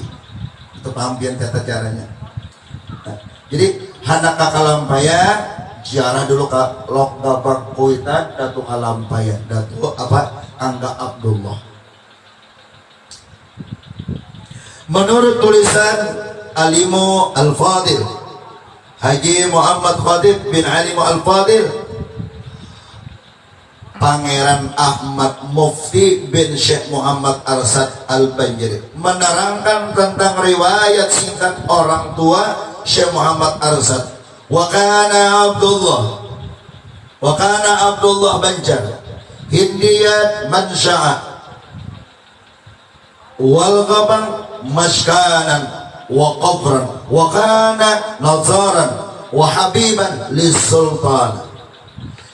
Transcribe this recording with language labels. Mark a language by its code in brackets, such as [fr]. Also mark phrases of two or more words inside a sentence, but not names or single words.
[bjn] Itu paham biar kata caranya. Nah, jadi hendak Kakalampayan ziarah dulu ke Lok-Gabang Kuitan Datu Kalampayan Datu Angga Abdullah. Menurut tulisan Alimu Al-Fadil Haji Muhammad Khatib bin Alimu Al-Fadil, Pangeran Ahmad Mufti bin Syekh Muhammad Arsad Al-Banjari menerangkan tentang riwayat singkat orang tua Syekh Muhammad Arsad. [ar] وكان عبد الله بنجر هندية منشأ والغابغ مسكنا وقبرا وكان نظيرا وحبيبا للسلطان.